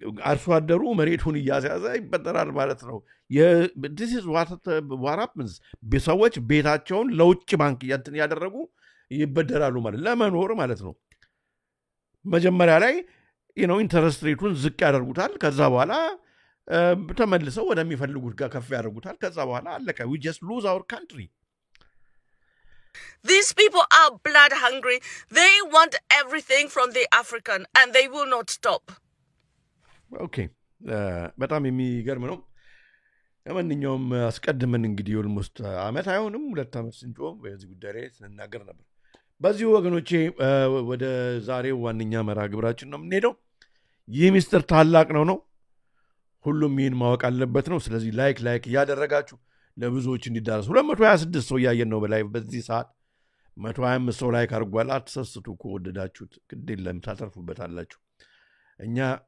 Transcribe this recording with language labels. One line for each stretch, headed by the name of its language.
Amharic: አርሶ አደሩ መሬቱን እያሳዘ ይበደራል ማለት ነው።
English: this is what happens።
Amharic: ሰዎች ቤታቸውን ለውጭ ባንክ ያደረጉ ይበደራሉ ማለት ለመኖር ማለት ነው። መጀመሪያ ላይ ኢንተረስት ሬቱን ዝቅ ያደርጉታል። ከዛ በኋላ ተመልሰው ወደሚፈልጉት ጋር ከፍ ያደርጉታል። ከዛ በኋላ አለቀ።
English: we just lose our country. These people are blood hungry. They want everything from the African and they will not stop. Okay.
Amharic: በጣም የሚገርም ነው። ለማንኛውም አስቀድመን እንግዲህ ኦልሞስት አመት አይሆንም 2 ዓመት ስንጮህ በዚህ ጉዳይ ላይ ስንናገር ነበር። በዚህ ወገኖቼ ወደ ዛሬው ዋንኛ መርሃ ግብራችን ነው የምንሄደው። ይህ ሚስጥር ታላቅ ነው። ሁሉም ይህን ማወቅ አለበት ነው። ስለዚህ ላይክ እያደረጋችሁ ለብዙዎች እንዲዳረስ 226 ሰው ያየን ነው በላይ በዚህ ሰዓት 125 ሰው ላይክ አድርጓል። አትሰስቱ ከወደዳችሁት ግድ የለም ታተርፉበታላችሁ። እኛ